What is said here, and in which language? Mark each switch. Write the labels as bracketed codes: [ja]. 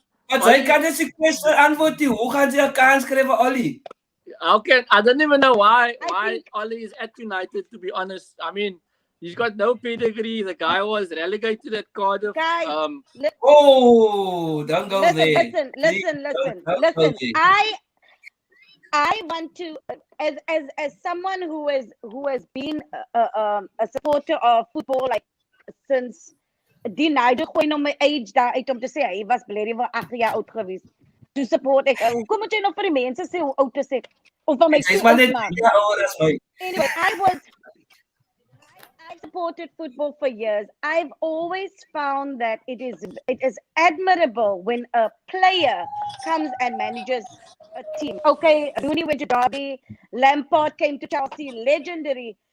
[af] Want hy kan net sy question antwoord nie. Hoe gaan sy 'n kans kry vir Ollie? [en] Okay, I don't even know why think- Ollie is at United, to be honest. I mean, He's got no pedigree. The guy was relegated at Cardiff. Guys, Oh, don't go there. listen. Don't go Listen. there. I want to, as someone who has been a supporter of football like since [af] die Nigel gooi nou my age daar uit om te sê hy was blerrie wel 8 jaar oud geweest. To support ek. Hoekom moet jy nog vir die mense sê hoe oud is ek? Of van my Hy's maar net 3 jaar ouer as my. [en] Anyway, I've supported football for years. I've always found that it is admirable when a player comes and manages a team. Okay, Rooney went to Derby, Lampard came to Chelsea, legendary.